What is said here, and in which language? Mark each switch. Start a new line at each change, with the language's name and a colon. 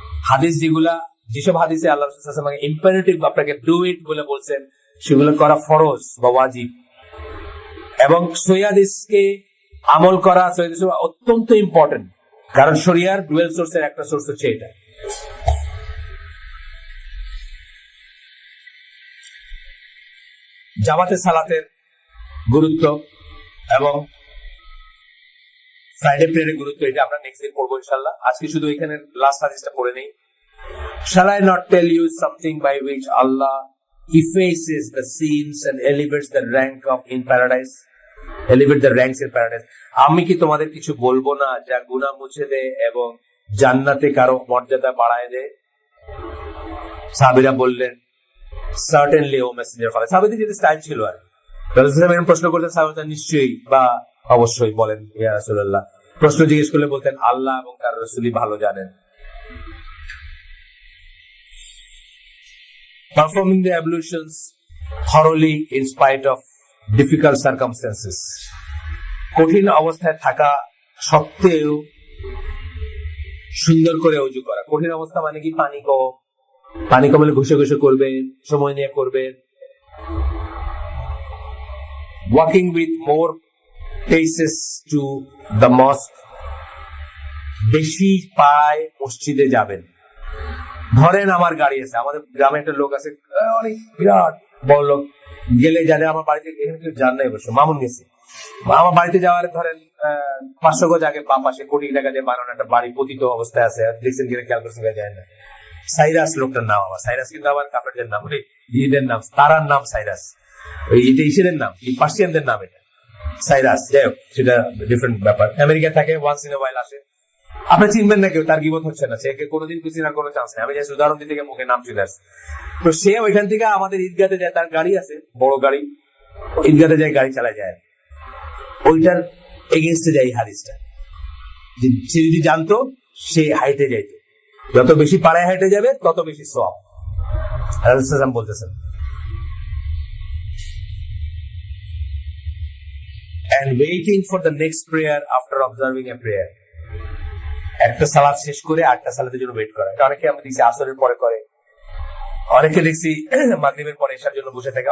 Bangla: হাদিস যেসব হাদিসে আল্লাহ রাসূল সাল্লাল্লাহু আলাইহি ওয়াসাল্লাম ইম্পারেটিভ আপনাকে ডু ইট বলে বলছেন, সেগুলো করা ফরজ বা ওয়াজিব, এবং সহিহ হাদিসকে আমল করা অত্যন্ত ইম্পর্টেন্ট, কারণ শরিয়ার ডুয়েল সোর্সের একটা সোর্স হচ্ছে এটা। জামাতে সালাতের গুরুত্ব এবং ফ্রাইডে প্রেয়ারের গুরুত্ব, এটা আমরা নেক্সট দিন পড়বো ইনশাআল্লাহ। আজকে শুধু এখানে লাস্ট হাদিসটা পড়ে নেই।
English: Shall I not tell you something by which Allah effaces the sins and elevates the rank of in paradise? Elevate the ranks in paradise.
Bangla: আমি কি তোমাদের কিছু বলবো না যা গুনাহ মুছে দেয় এবং জান্নাতে কারো মর্যাদা বাড়ায় দেয়? সাহাবীরা বললেন,
English: Certainly O messenger of Allah.
Bangla: সাহাবীদের যে স্টাইল ছিল, আর রাসূলুল্লাহ প্রশ্ন করতেন, সাহাবীরা নিশ্চয়ই বা অবশ্যই বলেন ইয়া রাসূলুল্লাহ। প্রশ্ন জিজ্ঞেস করলে বলতেন, আল্লাহ এবং তার রাসূলই ভালো জানেন।
English: Performing the ablutions thoroughly in spite of difficult circumstances.
Bangla: কঠিন অবস্থায় থাকা সত্ত্বেও সুন্দর করে ওযু করা। কঠিন অবস্থা মানে কি? পানি কম হলে ঘষে ঘষে করবেন, সময় নিয়ে করবেন।
English: Walking with more paces to the mosque.
Bangla: বেশি পায় মসজিদে যাবেন। ধরেন আমার গাড়ি আছে, আমাদের গ্রামে একটা লোক আছে, অনেক বিরাট বড় লোক, গেলে জানে আমার বাড়িতে, এখানে কেউ জান নাই অবশ্য, মামুন গেছে, আমার বাড়িতে যাওয়ার ধরেন 500 গজ আগে বাম পাশে কোটি টাকা দিয়ে বানানো একটা বাড়ি পতিত অবস্থায় আছে, দেখছেন কিনা খেয়াল করছেন যায় না। সাইরাস লোকটার নাম, আমার সাইরাস কিন্তু আমার কাপড়ের নাম, ঈদের নাম, তারার নাম সাইরাস, ওই এটা ইসের নাম, পার্সিয়ানদের নাম এটা সাইরাস। যাই হোক, সেটা ডিফারেন্ট ব্যাপার। আমেরিকা থাকে, ওয়ান্স ইন এ ওয়াইল আসে, আপনি চিনবেন না, কেউ তার গিবত হচ্ছে না, সে কোনোদিন কিছু না কোনো চান্স নেই। আমি জাস্ট উদাহরণ দিতে গিয়ে মুখে নাম চলে আসছে। তো সে ওইখান থেকে আমাদের ঈদগাতে যায়, তার গাড়ি আছে, বড় গাড়ি, ঈদগাতে যায়, গাড়ি চালায় যায়, ওইটার এগেনস্টে যায় এই হাদিসটা। সে যদি জানতো, সে হাইটে যাইতো, যত বেশি পাড়ায় হাইটে যাবে তত বেশি সওয়াব, রাসূল বলতেছেন।
English: And waiting for the next prayer after observing a prayer.
Bangla: একটা সালাত শেষ করে আরেকটা সালাতের জন্য ওয়েট করা, এটা অনেকে আমরা দেখছি আসরের পরে করে, অনেকে দেখছি মাগরিবের পরে এসার জন্য বসে থাকে।